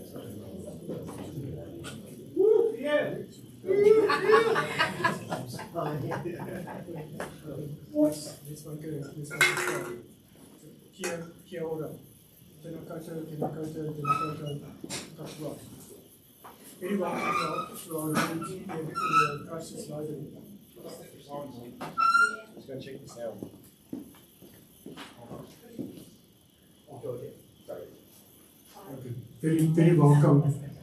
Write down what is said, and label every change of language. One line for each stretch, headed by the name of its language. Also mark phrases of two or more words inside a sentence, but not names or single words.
English: Yeah.
Māori: Kia ora. Tēnā koutou, tēnā koutou, tēnā koutou, katoa.
English: Very welcome to our event here in the Christchurch Library. Just going to check this out. Very welcome.